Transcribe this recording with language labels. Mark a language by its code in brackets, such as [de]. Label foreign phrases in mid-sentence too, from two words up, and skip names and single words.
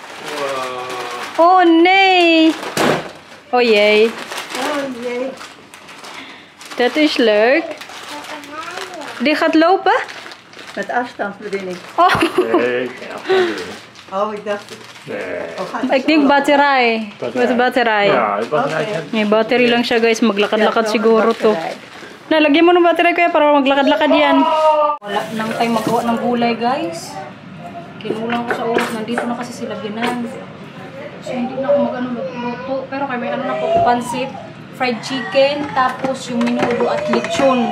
[nl] Oh nee. Oh jee. Oh jee. Dat is leuk. Die gaat lopen? Met afstandsbediening. Oh, Nee, Oh, ik dacht... nee. Oh, gaat het ik zo denk lopen? batterij. Met de batterij. Ja, het was een [tl] May battery lang siya, guys. Maglakad-lakad [nl] Ja, [tl] siguro to. [nl] batterij. [tl] Nalagyan mo ng battery kaya para maglakad-lakad yan. Wala nang tayo magawa ng gulay, guys. Kinulang ko sa oras. Nandito na kasi sila Binan. So, hindi na ako magluto. Pero kaya may na po, pansit, [en] fried chicken, [tl] tapos yung minudo at lechon.